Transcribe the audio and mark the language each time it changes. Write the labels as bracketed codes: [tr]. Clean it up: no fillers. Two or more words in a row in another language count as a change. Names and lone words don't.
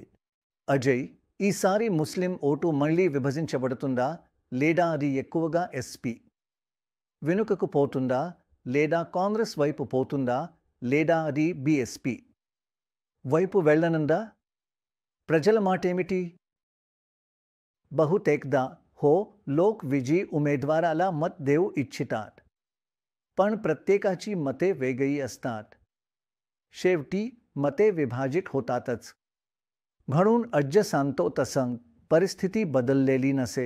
[te] అజయ్, ఈసారి ముస్లిం ఓటు మళ్లీ విభజించబడుతుందా లేదా అది ఎక్కువగా ఎస్పీ వెనుకకు పోతుందా లేదా కాంగ్రెస్ వైపు పోతుందా లేదా అది బీఎస్పీ వైపు వెళ్ళనుందా? ప్రజల మాటేమిటి? [mr] बहुतेकदा हो लोक विजी उमेदवाराला मत देऊ इच्छितात, पण प्रत्येकाची मते वेगळी असतात. शेवटी मते विभाजित होतातच. म्हणून अज्ज सांगतो तसं परिस्थिती बदललेली नसेल.